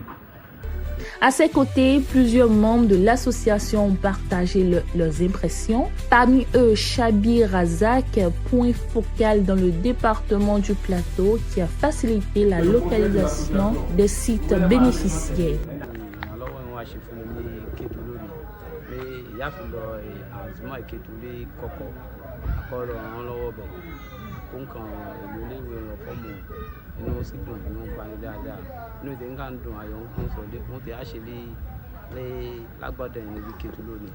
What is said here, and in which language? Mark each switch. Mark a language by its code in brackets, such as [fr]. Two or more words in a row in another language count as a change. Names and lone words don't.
[fr] À ses côtés, plusieurs membres de l'association ont partagé leurs impressions. Parmi eux, Chabi Razak, point focal dans le département du Plateau, qui a facilité la localisation des sites bénéficiaires. [yo] Inú sì dùn inú gbani dáadáa inú ìdè ńkà ń dùn ayọ̀ ń sọ wọ́n ti àṣẹ lé lágbọ́dọ̀ yẹn níbi Kétu lónìí